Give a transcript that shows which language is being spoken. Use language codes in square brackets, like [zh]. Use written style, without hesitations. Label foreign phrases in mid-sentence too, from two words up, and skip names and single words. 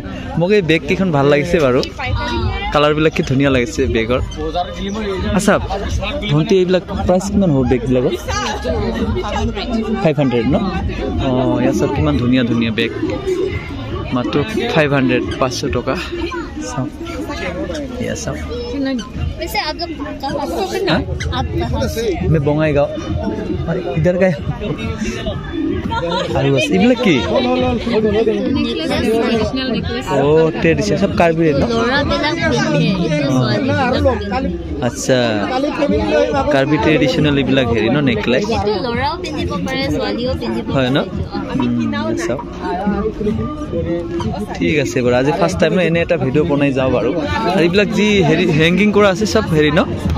[as] মোক এই বেগ কেইখন ভাল লাগিছে বাৰু, কালাৰবিলাক কি ধুনীয়া লাগিছে বেগৰ। আচ্ছা ভণ্টি, এইবিলাক প্ৰাইচ কিমান হ'ব বেগবিলাকৰ? 500 ন? অঁ, ইয়াত চব কিমান ধুনীয়া ধুনীয়া বেগ, মাত্ৰ 500, 500 টকা। চাওক এয়া চাওক। [hi] वैसे आप कहाँ से? आप कहाँ से? मैं बंगाईगांव। इधर गए [as] এইবিলাক কি? ও ট্রেডিশনাল সব কার্বি ন? আচ্ছা, কাৰ্বি ট্ৰেডিশ্যনেল এইবিলাক হেৰি ন? নেকলেছ হয় ন? চাওক ঠিক আছে বাৰু। আজি ফাৰ্ষ্ট টাইম এনে এটা ভিডিঅ' বনাই যাওঁ বাৰু। আৰু এইবিলাক যি হেৰি হেংগিং কৰা আছে সব হেৰি ন?